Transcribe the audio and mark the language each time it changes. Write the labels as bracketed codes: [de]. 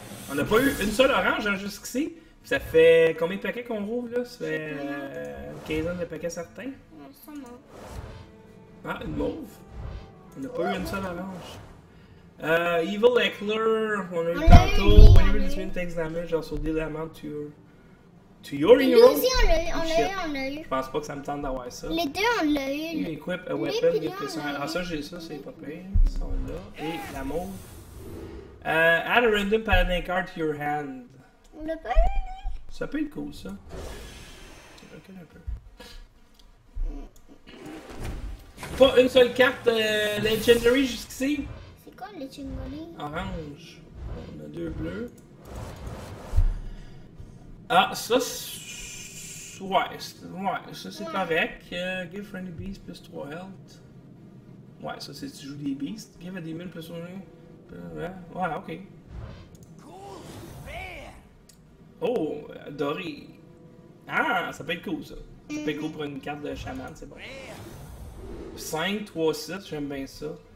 [fr] On n'a pas eu une seule orange hein, jusqu'ici. Ça fait combien de paquets qu'on rouvre là? Ça fait une quinzaine de paquets certains. Ah, une mauve. On n'a pas eu une seule orange. Evil Heckler, on a eu tantôt. [en] Whenever this win takes damage, also deal amount to your hero. [fr] Nous aussi, on l'a eu. Je pense pas que ça me tente d'avoir ça. Les deux, on l'a eu. [en] You equip a weapon, [fr] ah, ça, j'ai ça, c'est pas pire. Ils sont là. Et la mauve. [en] Add a random paladin card to your hand. [fr] On l'a pas eu. Ça peut être cool, ça. Recule un peu. Pas une seule carte Legendary jusqu'ici. C'est quoi Legendary? Orange. On a deux bleus. Ah, ça, ouais, ça c'est correct. [en] Give friendly beast plus 3 health. [fr] Ouais, ça c'est si tu joues des beasts. [en] Give a demon plus 1. [fr] Ouais, ok. Oh, doré. Ah, ça peut être cool ça. Ça peut être cool pour une carte de chaman, c'est bon. 5, 3, 7, j'aime bien ça.